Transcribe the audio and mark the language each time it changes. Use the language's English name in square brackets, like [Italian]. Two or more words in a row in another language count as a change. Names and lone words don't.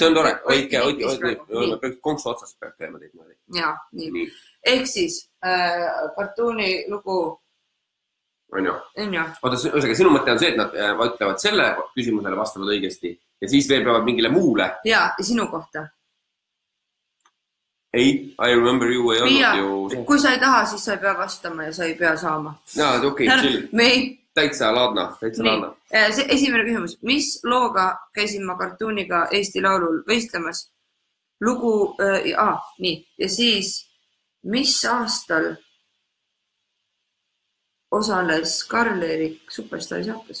[Estonian] See on tore, hoidke konksu otsast peab käima teid mõelda. Jaa, nii. Ehk siis kartuuni lugu... On ju. Oota, sinu mõte on see, et nad ütlevad selle küsimusele vastavad õigesti ja siis veel peavad mingile muule. Jaa, ja sinu kohta. Ei, [English] I remember you [Estonian] ei olnud ju... Kui sa ei taha, siis sa ei pea vastama ja sa ei pea saama. Jaa, okei, chill. Täitsa laadna. See esimene küsimus. Mis looga käisin ma kartuuniga Eesti Laulul võistlemas? Lugu... nii. Ja siis, mis aastal osales Karl-Erik Superstari saates?